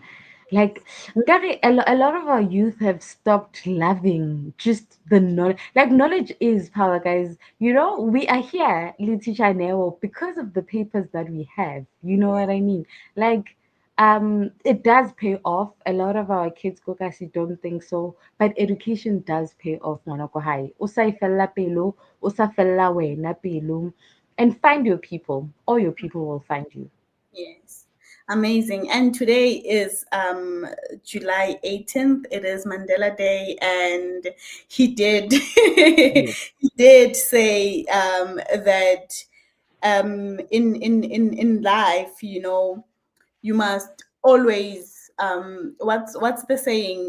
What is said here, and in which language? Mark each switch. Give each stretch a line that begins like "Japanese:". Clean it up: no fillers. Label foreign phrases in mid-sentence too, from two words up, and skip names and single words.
English: Like, nkare, a lot of our youth have stopped loving just the knowledge. Like, knowledge is power, guys. You know, we are here, Letitia Neo, because of the papers that we have. You know what I mean? Like, it does pay off. A lot of our kids go kasi don't think so, but education does pay off.
Southern Sotho: Ngwanako hai. O sa e fella pelo, o sa fella wena pelo,
English: and find your people. All your people will find you. Yes. Amazing. And today is July 18th. It is Mandela Day, and he did Yes. he did say that in life, you know, you must always what's the saying?